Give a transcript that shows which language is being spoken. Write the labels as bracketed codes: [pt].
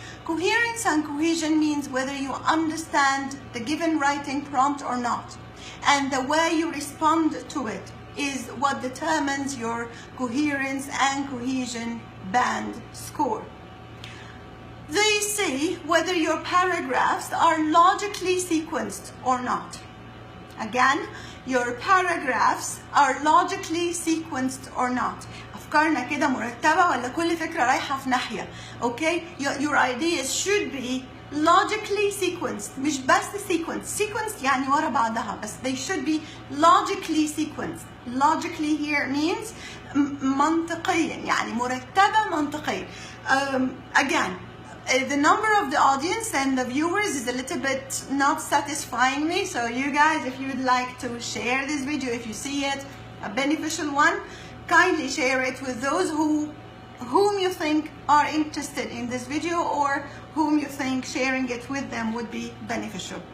[en] Coherence and cohesion means whether you understand the given writing prompt or not, and the way you respond to it is what determines your coherence and cohesion band score. They see whether your paragraphs are logically sequenced or not. Again, your paragraphs are logically sequenced or not. [ar] أفكارنا كده مرتبة ولا كل فكرة رايحة في ناحية. [en] Okay? Your ideas should be logically sequenced. [ar] مش بس sequenced يعني ورا بعضها بس. [en] They should be logically sequenced. Logically here means [ar] منطقيا يعني مرتبة منطقيا. [en] Again, the number of the audience and the viewers is a little bit not satisfying me, so you guys, if you would like to share this video, if you see it a beneficial one, kindly share it with those whom you think are interested in this video, or whom you think sharing it with them would be beneficial.